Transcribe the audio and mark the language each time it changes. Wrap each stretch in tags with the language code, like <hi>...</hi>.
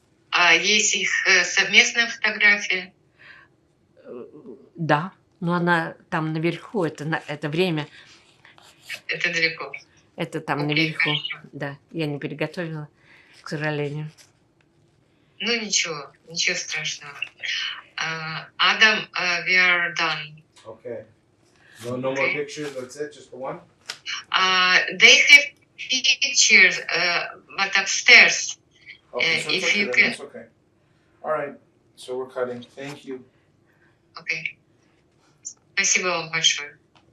<ru>А есть их совместная фотография? Да, но она там наверху, это время, Это далеко. это там Окей, наверху. хорошо. Да, я не приготовила, к сожалению. Ну ничего страшного.</ru> <en>Адам, we are done. Okay. No more Okay. pictures. That's it. Just the one. They have pictures, but upstairs. Okay, so it's okay, you then can- that's okay. All right. So we're cutting. Thank you.</en> <ru>Okay. Спасибо вам большое.</ru>